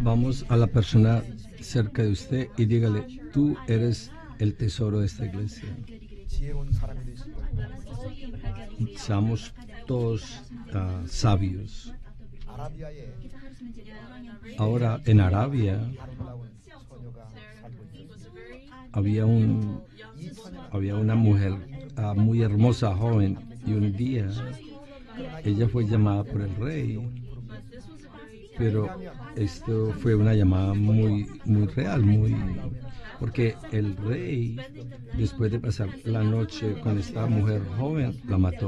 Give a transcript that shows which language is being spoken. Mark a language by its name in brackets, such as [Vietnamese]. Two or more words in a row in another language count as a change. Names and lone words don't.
[Spanish] Vamos a la persona cerca de usted y dígale, tú eres el tesoro de esta iglesia. [Korean] 지혜로운 사람이 되시고 [Spanish] Seamos todos sabios. [Korean] 아라비아에 [Spanish] Ahora en Arabia [Korean] 아름다운 처녀가 살고 있었습니다. [Spanish] había un [Korean] 2000년 [Spanish] había una mujer muy hermosa, joven, y un día ella fue llamada por el rey, pero esto fue una llamada muy real, porque el rey, después de pasar la noche con esta mujer joven, la mató.